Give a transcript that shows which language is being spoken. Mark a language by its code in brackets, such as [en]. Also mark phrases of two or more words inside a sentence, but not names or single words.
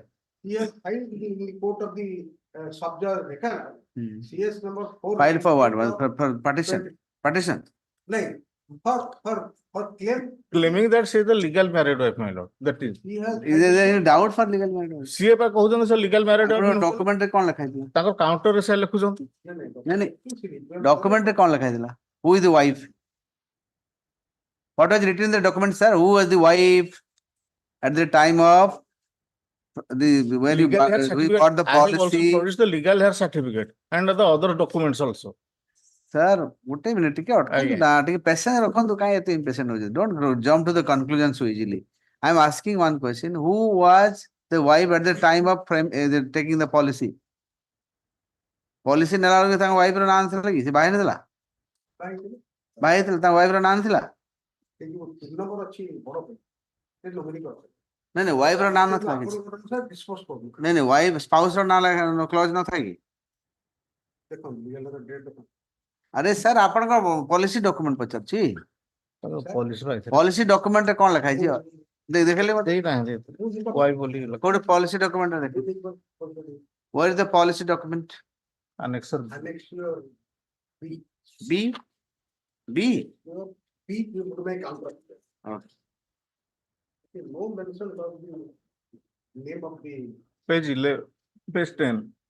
[en] He has filed in the court of the sub-judge Deccan, Hmm. CS number 4. Filed for what? For partition? Partition? No, for claim. Claiming that she is the legal married wife, my lord. That is. He has. Is there any doubt for legal marriage? [or] ସିଏ ପା କହୁଛନ୍ତି ସେ [en] legal married wife [or] ନୁହଁ। ଡକ୍ୟୁମେଣ୍ଟ ରେ କଣ ଲେଖା ହେଇଥିଲା? ତାଙ୍କର counter ରେ ସେ ଲେଖୁଛନ୍ତି। ନାଇଁ ଡକ୍ୟୁମେଣ୍ଟ ରେ କଣ ଲେଖା ହେଇଥିଲା? [en] Who is the wife? What was written in the document, sir? Who was the wife at the time of the when you Legal hair we certificate. got the I have also policy? produced the legal hair certificate and the other documents also. Sir, [or] ଗୋଟେ minute ଟିକେ ଅଟକନ୍ତୁ ନା ଟିକେ ପେସେନ୍ସ ରଖନ୍ତୁ କାଇଁ ଏତେ impatient ହଉଛନ୍ତି? [en] Don't jump to the conclusion so easily. I am asking one question. Who was the wife at the time of taking the policy? [or] Policy ନେଲା ବେଳକୁ ତାଙ୍କ wife ର ନାଁ ନଥିଲା କି? ସେ ବାହା ହେଇନଥିଲା? ବାହା ହେଇଥିଲା ତାଙ୍କ wife ର ନାଁ ନଥିଲା? ନାଇଁ wife ର ନାଁ ନଥିଲା କିଛି? ନାଇଁ [en] wife spouse [or] ର ନାଁ clause ନଥାଏ କି? अरे सर ଆପଣଙ୍କ [en] policy document [or] ପଚାରୁଛି [en] policy document [or] ରେ କଣ ଲେଖା ହେଇଛି ଦେଖିଲେ କୋଉଠି [en] policy document [or] ରେ ଦେଖି [en] where is the policy document Annexure B. B B to make contract. Okay. No mention about the name of the. page 11, page 10.